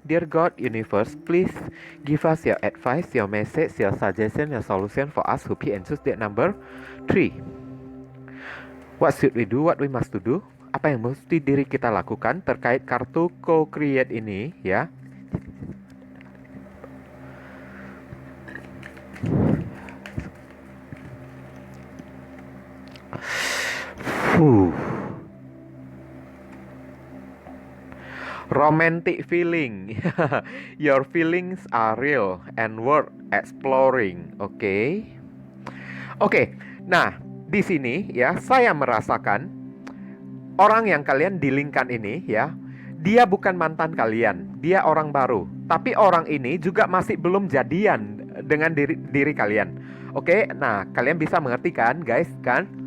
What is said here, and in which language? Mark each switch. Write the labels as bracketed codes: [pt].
[en] Dear God, Universe, please give us your advice, your message, your suggestion, your solution for us who pick and choose that number 3. What should we do? What we must to do? [id] Apa yang mesti diri kita lakukan terkait kartu co-create ini ya? [en] Romantic feeling. Your feelings are real and worth exploring. Oke. [id] Nah, di sini ya saya merasakan orang yang kalian dealingkan ini ya, dia bukan mantan kalian, dia orang baru. Tapi orang ini juga masih belum jadian dengan diri kalian. Oke, nah kalian bisa mengerti kan, guys, kan?